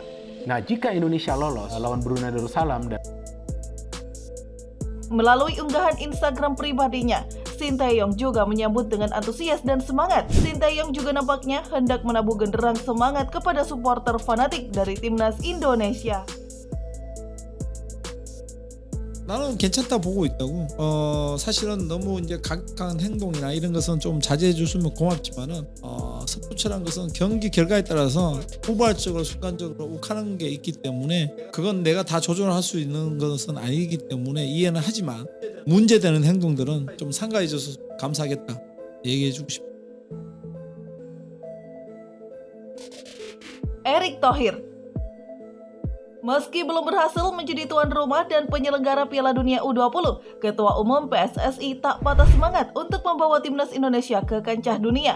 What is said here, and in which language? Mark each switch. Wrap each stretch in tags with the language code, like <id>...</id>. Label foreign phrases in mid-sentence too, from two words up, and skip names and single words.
<id>Nah, jika Indonesia lolos lawan Brunei Darussalam dan Melalui unggahan Instagram pribadinya, Shin Tae-yong juga menyambut dengan antusias dan semangat. Shin Tae-yong juga nampaknya hendak menabuh genderang semangat kepada supporter fanatik dari timnas Indonesia.</id> <ko>나는 괜찮다 보고 있다고. 사실은 너무 이제 각각한 행동이나 이런 것은 좀 자제해 줬으면 고맙지만은 스포츠란 것은 경기 결과에 따라서 우발적으로 순간적으로 욱하는 게 있기 때문에 그건 내가 다 조절할 수 있는 것은 아니기 때문에 이해는 하지만 문제되는 행동들은 좀 상가해 줘서 감사하겠다 얘기해 주고 싶다.</ko> <id>Erick Thohir. Meski belum berhasil menjadi tuan rumah dan penyelenggara Piala Dunia U20, Ketua Umum PSSI tak patah semangat untuk membawa timnas Indonesia ke kancah dunia.</id>